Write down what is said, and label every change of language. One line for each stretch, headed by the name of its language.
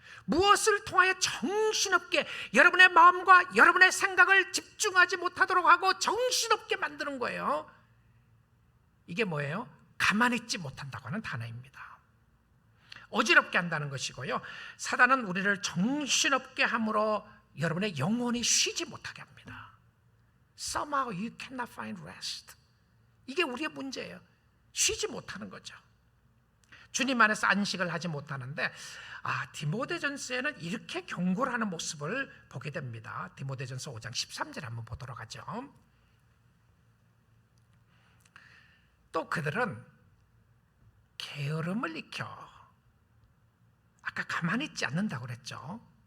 Korean: 무엇을 통하여 정신없게 여러분의 마음과 여러분의 생각을 집중하지 못하도록 하고 정신없게 만드는 거예요. 이게 뭐예요? 가만히 있지 못한다고 하는 단어입니다. 어지럽게 한다는 것이고요, 사단은 우리를 정신없게 함으로 여러분의 영혼이 쉬지 못하게 합니다.
English: Somehow you cannot find rest.
Korean: 이게 우리의 문제예요. 쉬지 못하는 거죠. 주님 안에서 안식을 하지 못하는데, 디모데전서에는 이렇게 경고를 하는 모습을 보게 됩니다. 디모데전서 5장 13절 한번 보도록 하죠. 또 그들은 게으름을 익혀, 아까 가만히 있지 않는다고 그랬죠.